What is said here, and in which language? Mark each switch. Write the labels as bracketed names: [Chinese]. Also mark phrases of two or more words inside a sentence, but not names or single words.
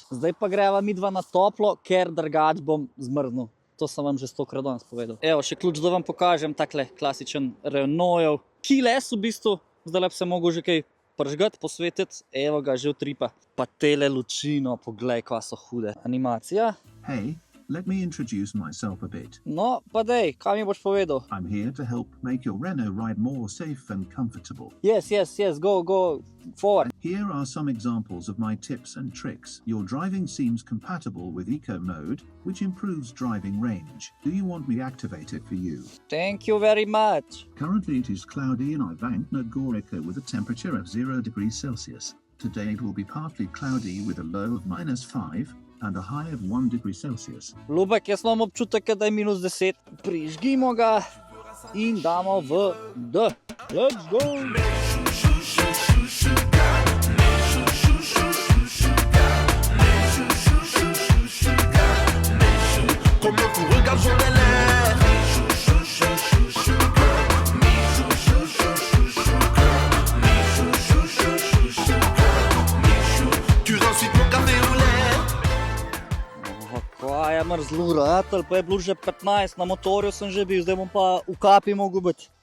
[Slovenian] Zdaj pa greva midva na toplo, ker drugač bom zmrznil. To sem vam že 100krat danes povedal. Evo, še ključ, da vam pokažem, takle klasičen Renaultov. Keyless v bistvu, zdaj bi se mogel že kaj pržgati, posvetiti. Evo ga, že utripa. Pa tele lučino, poglej, kva so hude. Animacija. [English] Hey, let me introduce myself a bit. [Slovenian] No, pa dej, kaj mi boš povedal? [English] I'm here to help make your Renault ride more safe and comfortable. Yes, go forward. Here are some examples of my tips and tricks. Your driving seems compatible with Eco Mode, which improves driving range. Do you want me to activate it for you? Thank you very much. Currently it is cloudy in Ivanka Gorica with a temperature of 0 degrees Celsius. Today it will be partly cloudy with a low of -5 and a high of 1 degree Celsius. [Slovenian] Ljubek, jaz imam občutek, da je -10. Prižgimo ga in damo v D. [English] Let's go! [French] Comme un fou, regarde sur les lèvres. Tu incites mon café au lait. [Slovenian] Kaj je mrzlo, ratelj, pa je bilo že 15, na motorju sem že bil, zdaj bom pa v kapi mogel biti.